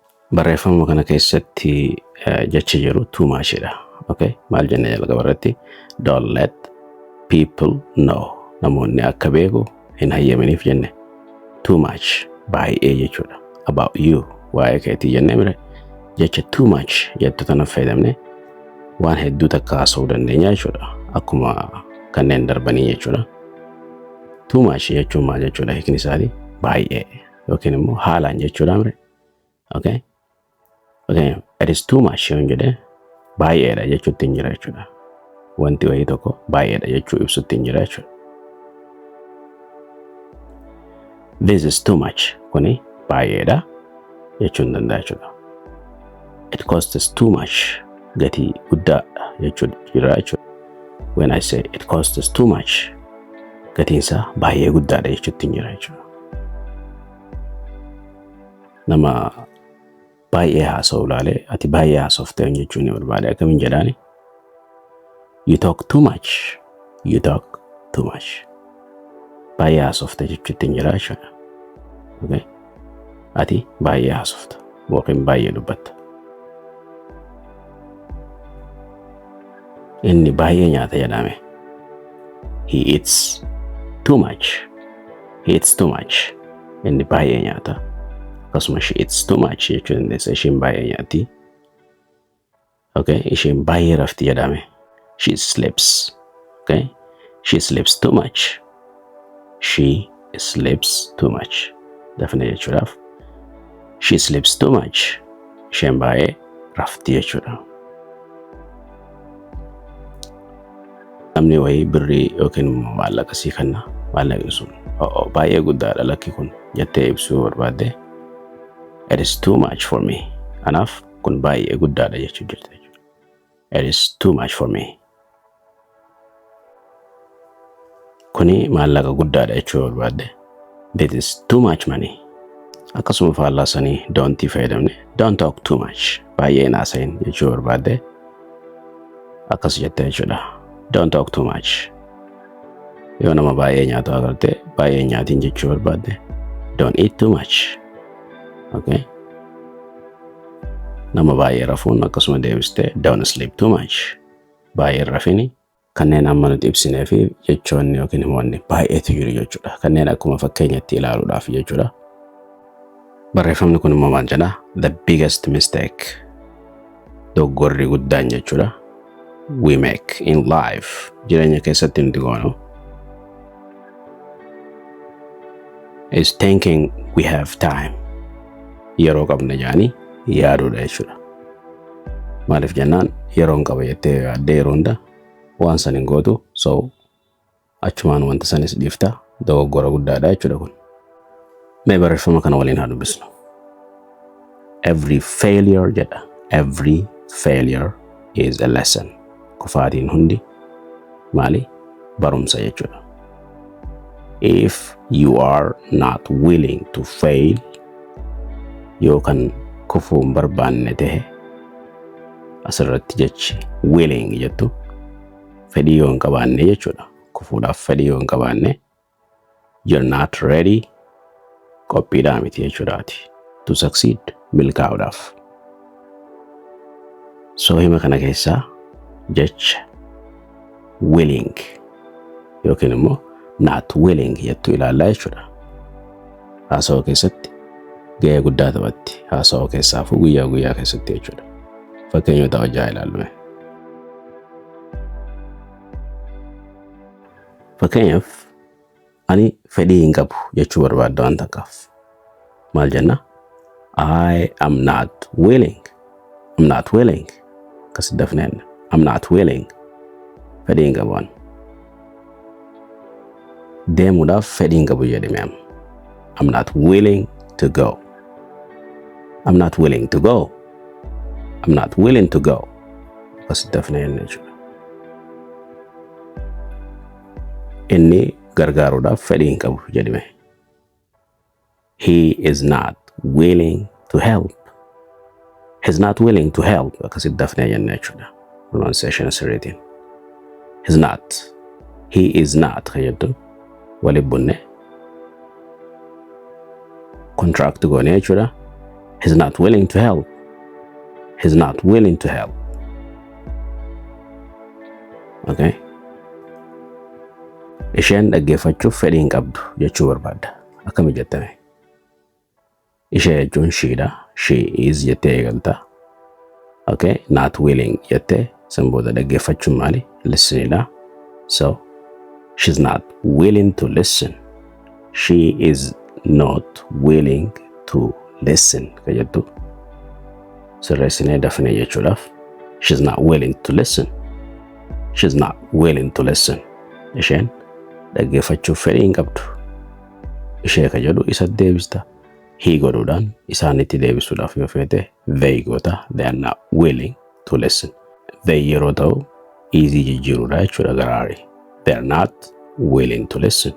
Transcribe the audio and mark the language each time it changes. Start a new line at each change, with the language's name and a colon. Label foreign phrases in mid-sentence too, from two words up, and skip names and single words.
Oromo: barreeffama kana keessatti jecha jiru
English: too much
Oromo: dha. Okay, maal jenne jalqaba irratti
English: don't let people know,
Oromo: namoonni akka beeku hin hayyaminiif jenne.
English: Too much
Oromo: baay'ee jechuudha.
English: About you,
Oromo: waa'ee keetii jenne mire jecha
English: too much
Oromo: jettu tana fayyadamne waan hedduu takka haasa'uu dandeenya jechuudha. Akkuma kanneen darbanii jechuudha.
English: Too much
Oromo: jechuun maal jechuudha? Hiikni isaatii baay'ee yookiin immoo haalaan jechuudha mire. Okay,
English: it is too much
Oromo: yoon jedhe baay'eedha jechuutti hin jira jechuudha. Wanti wayii tokko baay'eedha jechuu ibsutti hin jira jechuudha.
English: This is too much,
Oromo: kuni baay'eedha jechuun danda'a jechuudha.
English: It costs too much,
Oromo: gatii guddaadha jechuun jira jechuudha.
English: When I say it costs too much,
Oromo: gatiinsaa baay'ee guddaadha jechuutti hin jira jechuudha. Nama baay'ee haasa'u ilaalee ati baay'ee haasofte jechuun ni barbaade akkamiin jedhaani?
English: You talk too much. You talk too much.
Oromo: Baay'ee haasofte jechuutti hin jira jechuudha. Okay? Ati baay'ee haasofta yookiin baay'ee dubbatta. Inni baay'ee nyaata jedhame.
English: He eats too much. He eats too much.
Oromo: Inni baay'ee nyaata. Akkasuma
English: she eats too much
Oromo: jechuun dandeessa. Isheen baay'ee nyaatti. Okay? Isheen baay'ee rafti jedhame.
English: She sleeps. Okay? She sleeps too much. She sleeps too much.
Oromo: Definitely jechuudhaaf.
English: She sleeps too much.
Oromo: Isheen baay'ee rafti jechuudha. Namni wayii birrii yookiin immoo maallaqa sii kenna. Maallaqni sun baay'ee guddaadha lakki kun jettee ibsuu barbaadde.
English: It is too much for me.
Oromo: Anaaf kun baay'ee guddaadha jechuu jirta jechuudha.
English: It is too much for me.
Oromo: Kuni maallaqa guddaadha jechuu barbaadde.
English: This is too much money.
Oromo: Akkasuma faallaasanii don't fayyadamne.
English: Don't talk too much.
Oromo: Baay'ee naasayin jechuu barbaadde. Akkas jette jechuudha.
English: Don't talk too much.
Oromo: Yoo nama baay'ee nyaatu agarte baay'ee nyaatiin jechuu barbaadde.
English: Don't eat too much.
Oromo: Okay? Nama baay'ee rafuun akkasuma deebiste
English: don't sleep too much.
Oromo: Baay'ee rafini kanneen amma nuti ibsinee fi jechoonni yookiin himoonni baay'eetu jiru jechuudha. Kanneen akkuma fakkeenyatti ilaaluudhaaf jechuudha. Barreeffamni kun immoo maal jedha?
English: The biggest mistake.
Oromo: Dogoggorri guddaan jechuudha.
English: We make in life.
Oromo: Jireenya keessatti nuti goonu.
English: Is thinking we have time.
Oromo: Yeroo qabna jaanii yaaduudha jechuudha. Maaliif jennaan yeroon qaba jettee yaaddee yeroo hunda waan san hin gootu so achumaan wanta sanis dhiifta dogoggora guddaadha jechuudha kun. Mee barreeffama kana waliin haa dubbisnu.
English: Every failure jedha. Every failure is a lesson.
Oromo: Kufaatiin hundi maali? Barumsa jechuudha.
English: If you are not willing to fail,
Oromo: yoo kan kufuu hin barbaanne tahe asirratti jechi willing jettu fedhii yoo hin qabaanne jechuudha. Kufuudhaaf fedhii yoo hin qabaanne
English: you're not ready,
Oromo: qophiidhaa miti jechuudhaati.
English: To succeed,
Oromo: milkaa'uudhaaf. So hima kana keessaa jecha willing yookiin immoo
English: not willing
Oromo: jettu ilaallaa jechuudha. Haasawaa keessatti gahee guddaa taphatti. Haasawaa keessaafuu guyyaa guyyaa keessatti jechuudha. Fakkeenyota hojjaa ilaalume. Fakkeenyaaf ani fedhii hin qabu jechuu barbaadda waan takkaaf. Maal jenna?
English: I am not willing. I'm not willing.
Oromo: Kasi dafneen.
English: I'm not willing.
Oromo: Fedhii hin qabu waan. Deemuudhaaf fedhii hin qabu jedhame.
English: I'm not willing to go. I'm not willing to go. I'm not willing to go.
Oromo: Kasi dafneen jechuudha. Inni gargaaruudhaaf fedhii hin qabu jedhame.
English: He is not willing to help. He's not willing to help.
Oromo: Kasi dafnee jenne jechuudha.
English: Pronunciation is written. He's not. He is not.
Oromo: Kayyaddu. Wali bunne. Contract goone jechuudha.
English: He's not willing to help. He's not willing to help.
Oromo: Okay? Isheen dhaggeeffachuuf fedhii hin qabdu jechuu barbaadda. Akkami jettame? Ishee jechuun sheedha.
English: She is
Oromo: jettee eegalta. Okay?
English: Not willing
Oromo: jettee san booda dhaggeeffachuun maali? Listenidha.
English: So, she's not willing to listen. She is not willing to listen.
Oromo: Ka jettu sirreessinee dafnee jechuudhaaf.
English: She's not willing to listen. She's not willing to listen.
Oromo: Isheen dhaggeeffachuuf fedhii hin qabdu. Ishee ka jedhu isa deebista. He godhuudhaan isaanitti deebisuudhaaf yoo feete they goota.
English: They are not willing to listen.
Oromo: They yeroo ta'u easy jijjiiruudha jechuudha garaarii.
English: They are not willing to listen.